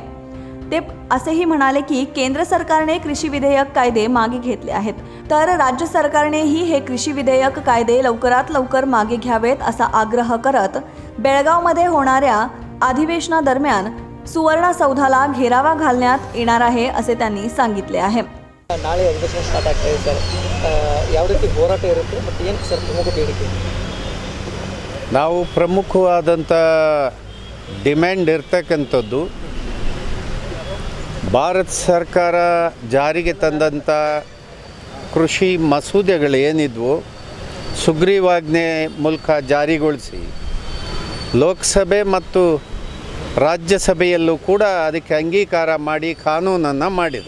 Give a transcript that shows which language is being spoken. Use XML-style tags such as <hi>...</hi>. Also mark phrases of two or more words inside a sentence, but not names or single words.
<mr>ते असेही म्हणाले की केंद्र सरकारने कृषी विधेयक कायदे मागे घेतले आहेत, तर राज्य सरकारनेही हे कृषी विधेयक कायदे लवकरात लवकर मागे घ्यावेत असा आग्रह करत बेळगावमध्ये होणाऱ्या अधिवेशनादरम्यान सुवर्ण सौधाला घेरावा घालण्यात येणार आहे असे त्यांनी सांगितले आहे।</mr> <kn>ನಾಳೆ ಅಧಿವೇಶನ ಸ್ಟಾರ್ಟ್ ಆಗ್ತಾ ಇದೆ ಸರ್, ಯಾವ ರೀತಿ ಹೋರಾಟ ಇರುತ್ತೆ ಮತ್ತು ಏನು ಸರ್ ಪ್ರಮುಖ ಬೇಡಿಕೆ? ನಾವು ಪ್ರಮುಖವಾದಂಥ ಡಿಮ್ಯಾಂಡ್ ಇರ್ತಕ್ಕಂಥದ್ದು ಭಾರತ ಸರ್ಕಾರ ಜಾರಿಗೆ ತಂದಂಥ ಕೃಷಿ ಮಸೂದೆಗಳೇನಿದ್ವು ಸುಗ್ರೀವಾಜ್ಞೆ ಮೂಲಕ ಜಾರಿಗೊಳಿಸಿ ಲೋಕಸಭೆ ಮತ್ತು ರಾಜ್ಯಸಭೆಯಲ್ಲೂ ಕೂಡ ಅದಕ್ಕೆ ಅಂಗೀಕಾರ ಮಾಡಿ ಕಾನೂನನ್ನು ಮಾಡಿದರು।</kn>